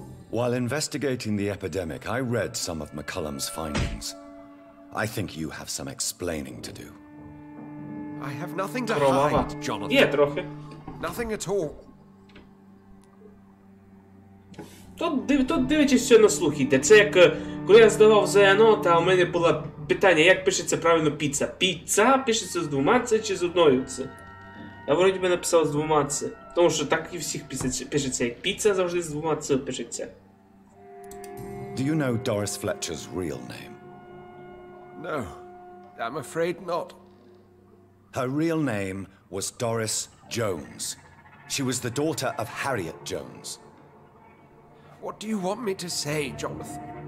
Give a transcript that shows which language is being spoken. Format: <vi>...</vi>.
<en>While investigating the epidemic, I read some of McCullum's findings. I think you have some explaining to do. I have nothing to hide, Jonathan.</en> <uk>Є трохи.</uk> <en>Nothing at all.</en> <uk>Тут дивлячись все на слух йде. Це як коли я здавав ЗНО, та у мене було питання, як пишеться правильно піца. Піца пишеться з двома «ц» чи з одною «ц». Я вроді би написав з двома «ц». Тому що так і всіх пишеться, як піца завжди з двома «ц» пишеться.</uk> <en>Do you know Doris Fletcher's real name? No, I'm afraid not. Her real name was Doris Jones. She was the daughter of Harriet Jones. What do you want me to say, Jonathan?</en>